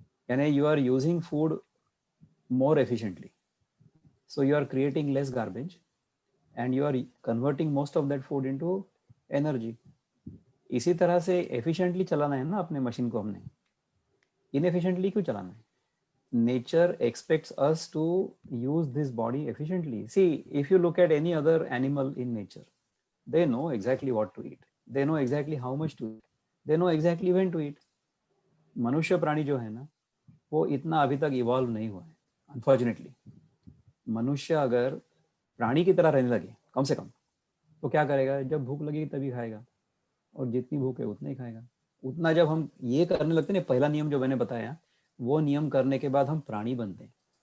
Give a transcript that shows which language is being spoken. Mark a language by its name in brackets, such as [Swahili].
[English] यानी you are using food more efficiently, so you are creating less garbage and you are converting most of that food into energy. [Hindi] इसी तरह से efficiently चलाना है ना अपने मशीन को, हमने इनएफिशिएंटली क्यों चलाना है? [English] Nature expects us to use this body efficiently. See, if you look at any other animal in nature, They know exactly what to eat. They know exactly how much to eat. They know exactly when to eat. [Hindi] मनुष्य प्राणी जो है ना, वो इतना अभी तक evolve नहीं हुआ है, अनफॉर्चुनेटली। मनुष्य अगर प्राणी की तरह रहने लगे कम से कम, तो क्या करेगा? जब भूख लगेगी तभी खाएगा, और जितनी भूख है उतना ही खाएगा। उतना जब हम ये करने लगते हैं, पहला नियम जो मैंने बताया, वो नियम करने के बाद हम प्राणी बनते हैं।